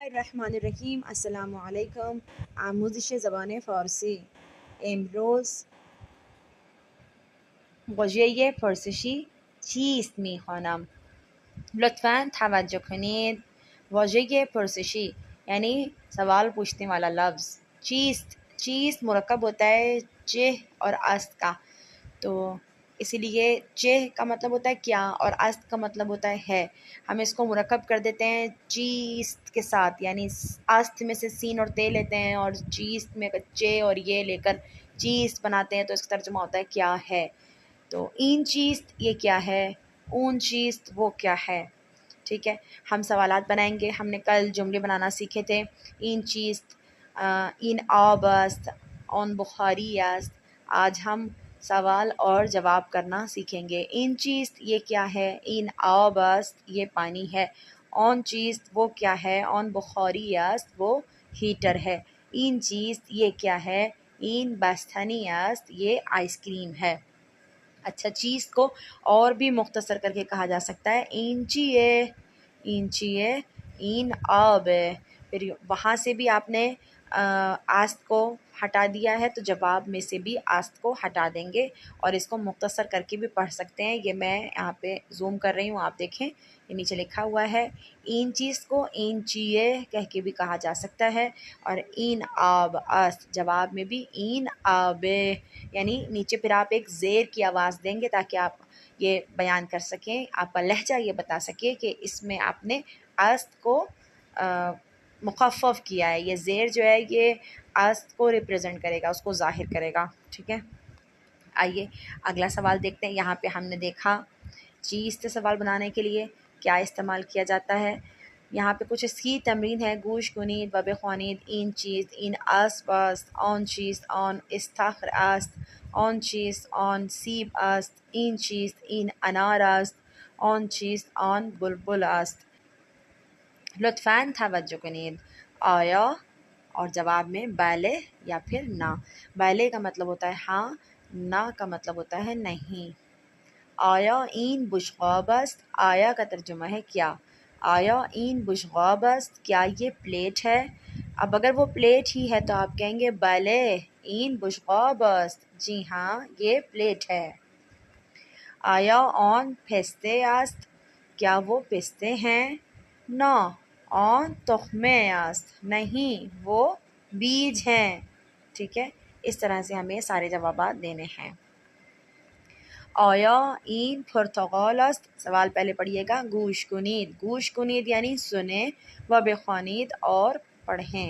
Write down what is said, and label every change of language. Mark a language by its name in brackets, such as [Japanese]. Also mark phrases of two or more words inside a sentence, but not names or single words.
[Arabic] الرحمن الرحیم. السلام علیکم. [Persian] آموزش زبان فارسی. امروز واژه پرسشی چیست میخوانم. لطفاً توجه کنید. واژه پرسشی [Urdu] یعنی سوال پوچھنے والا لفظ. چیست مرکب ہوتا ہے چہ اور است کا، تو اسی لیے چہ کا مطلب ہوتا ہے کیا اور است کا مطلب ہوتا ہے. ہم اس کو مرکب کر دیتے ہیں چیست کے ساتھ، یعنی است میں سے سین اور تے لیتے ہیں اور چیست میں چے اور یہ لے کر چیست بناتے ہیں، تو اس کا ترجمہ ہوتا ہے کیا ہے. تو [Persian] این چیست [Urdu] یہ کیا ہے، [Persian] اون چیست وہ کیا ہے. [Urdu] ٹھیک ہے، ہم سوالات بنائیں گے. ہم نے کل جملے بنانا سیکھے تھے. [Persian] این چیست، این آب است، آن بخاری است. [Urdu] آج ہم سوال اور جواب کرنا سیکھیں گے. [Persian] این چیست [Urdu] یہ کیا ہے، [Persian] این آب است [Urdu] یہ پانی ہے. [Persian] آن چیست [Urdu] وہ کیا ہے، [Persian] آن بخاری است [Urdu] وہ ہیٹر ہے. [Persian] این چیست [Urdu] یہ کیا ہے، [Persian] این بستنی است [Urdu] یہ آئس کریم ہے. اچھا، چیز کو اور بھی مختصر کر کے کہا جا سکتا ہے [Persian] این چیئے، این چیئے، این آب. [Urdu] پھر وہاں سے بھی آپ نے آست کو ہٹا دیا ہے تو جواب میں سے بھی آست کو ہٹا دیں گے اور اس کو مختصر کر کے بھی پڑھ سکتے ہیں. یہ میں یہاں پہ زوم کر رہی ہوں، آپ دیکھیں یہ نیچے لکھا ہوا ہے. [Persian] این چیز [Urdu] کو [Persian] این چیئے [Urdu] کہہ کے بھی کہا جا سکتا ہے. اور [Persian] این آب است [Urdu] جواب میں بھی [Persian] این آب، [Urdu] یعنی نیچے پھر آپ ایک زیر کی آواز دیں گے تاکہ آپ یہ بیان کر سکیں، آپ کا لہجہ یہ بتا سکے کہ اس میں آپ نے است کو مخفف کیا ہے. یہ زیر جو ہے یہ است کو ریپریزنٹ کرے گا، اس کو ظاہر کرے گا. ٹھیک ہے، آئیے اگلا سوال دیکھتے ہیں. یہاں پہ ہم نے دیکھا چیز سے سوال بنانے کے لیے کیا استعمال کیا جاتا ہے. یہاں پہ کچھ اس کی تمرین ہے. [Persian] گوش کنید و بخوانید. این چیز، این اسب است. آن چیز، آن استخر است. آن چیز، آن سیب است. این چیز، این انار است. آن چیز، آن بلبل است. لطفاً توجہ کنید. [Urdu] آیا اور جواب میں بلے یا پھر نہ. بلے کا مطلب ہوتا ہے ہاں، نہ کا مطلب ہوتا ہے نہیں. [Persian] آیا این بشقاب است. [Urdu] آیا کا ترجمہ ہے کیا. [Persian] آیا این بشقاب است، [Urdu] کیا یہ پلیٹ ہے. اب اگر وہ پلیٹ ہی ہے تو آپ کہیں گے [Persian] بلے این بشقاب است، [Urdu] جی ہاں یہ پلیٹ ہے. [Persian] آیا آن پسته است، [Urdu] کیا وہ پستے ہیں. [Persian] نہ آن تخمه است، [Urdu] نہیں وہ بیج ہیں. ٹھیک ہے، اس طرح سے ہمیں سارے جوابات دینے ہیں. [Persian] آیا این پرتقال است. [Urdu] سوال پہلے پڑھیے گا. [Persian] گوش کنید. گوش کنید [Urdu] یعنی سنیں، [Persian] و بخوانید [Urdu] اور پڑھیں.